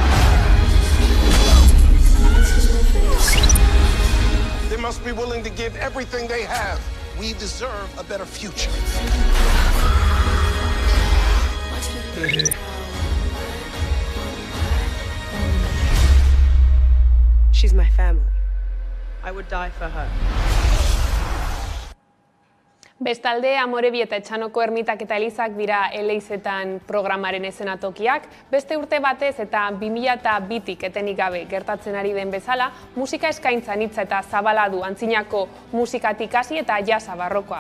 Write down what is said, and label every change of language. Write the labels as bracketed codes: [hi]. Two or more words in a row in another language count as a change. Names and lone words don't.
[en] They must be willing to give everything they have. We deserve a better future. She's my family. I would die for her. [eu] Bestalde, Amorebi eta Etxanoko ermitak eta elizak dira Eleizetan programaren eszenatokiak. Beste urte batez eta 2002tik etenik gabe gertatzen ari den bezala, musika eskaintza anitza eta zabala du antzinako musikatik hasi eta jasa barrokoa.